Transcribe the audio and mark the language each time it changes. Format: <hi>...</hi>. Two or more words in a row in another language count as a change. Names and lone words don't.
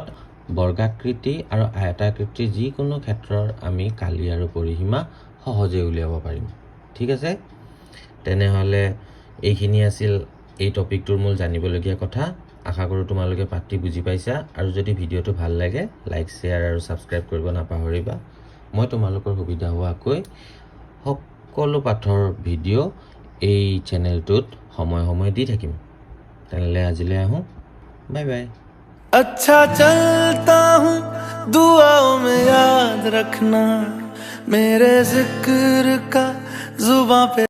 <as>বৰ্গাকৃতি আৰু আয়তাকৃতি যিকোনো ক্ষেত্ৰৰ আমি কালি আৰু পৰিসীমা সহজে উলিয়াব পাৰিম ঠিক আছে তেনেহ'লে এইখিনি আছিল এই টপিকটোৰ মূল জানিবলগীয়া কথা আশা কৰোঁ তোমালোকে পাঠটি বুজি পাইছা আৰু যদি ভিডিঅ'টো ভাল লাগে লাইক শ্বেয়াৰ আৰু ছাবস্ক্ৰাইব কৰিব নাপাহৰিবা মই তোমালোকৰ সুবিধা হোৱাকৈ সকলো পাঠৰ ভিডিঅ' এই চেনেলটোত সময় দি থাকিম তেনেহ'লে আজিলৈ আহোঁ বাই বাই</as> <hi>अच्छा चलता हूँ दुआओं में याद रखना मेरे जिक्र का जुबां पे</hi>